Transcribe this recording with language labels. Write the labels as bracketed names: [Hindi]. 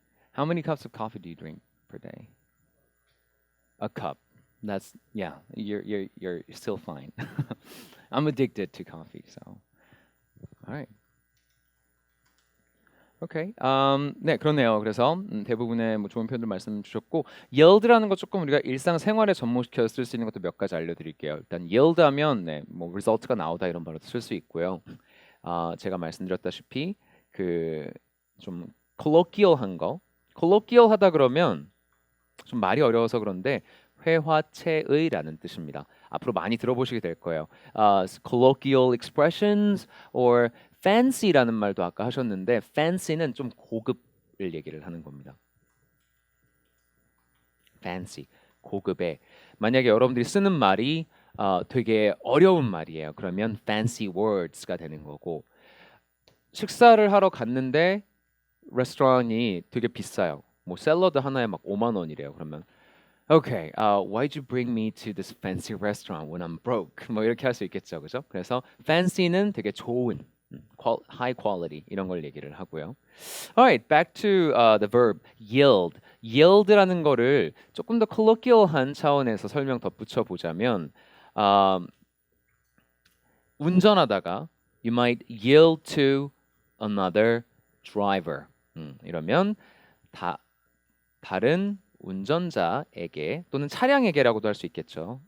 [English] How many cups of coffee do you drink per day? A cup. That's you're still fine. I'm addicted to coffee, so all right. [Korean] 오케이. 네, 그렇네요. 그래서 대부분의 뭐 좋은 표현들 말씀 주셨고 yield라는 거 조금 우리가 일상생활에 접목시켜서 쓸 수 있는 것도 몇 가지 알려드릴게요. 일단 yield하면 네, 뭐 result가 나오다 이런 말로도 쓸 수 있고요. 제가 말씀드렸다시피 그 좀 colloquial한 거, colloquial하다 그러면 좀 말이 어려워서 그런데 회화체의라는 뜻입니다. 앞으로 많이 들어보시게 될 거예요. [English] Colloquial expressions or fancy [Korean] 라는 말도 아까 하셨는데 fancy는 좀 고급을 얘기를 하는 겁니다. fancy, 고급에 만약에 여러분들이 쓰는 말이 되게 어려운 말이에요. 그러면 fancy words가 되는 거고 식사를 하러 갔는데 레스토랑이 되게 비싸요. 뭐 샐러드 하나에 막 5만 원이래요. 그러면 [English] Okay, why'd you bring me to this fancy restaurant when I'm broke? [Korean] 뭐 이렇게 할 수 있겠죠, 그죠? 그래서 fancy는 되게 좋은, [English] high quality [Korean] 이런 걸 얘기를 하고요. [English] Alright, back to the verb yield. [Korean] Yield라는 거를 조금 더 colloquial한 차원에서 설명 덧붙여 보자면, 운전하다가 [English] you might yield to another driver. [Korean] 이러면 다른 운전자에게 또는 차량에게라고도 할 수 있겠죠.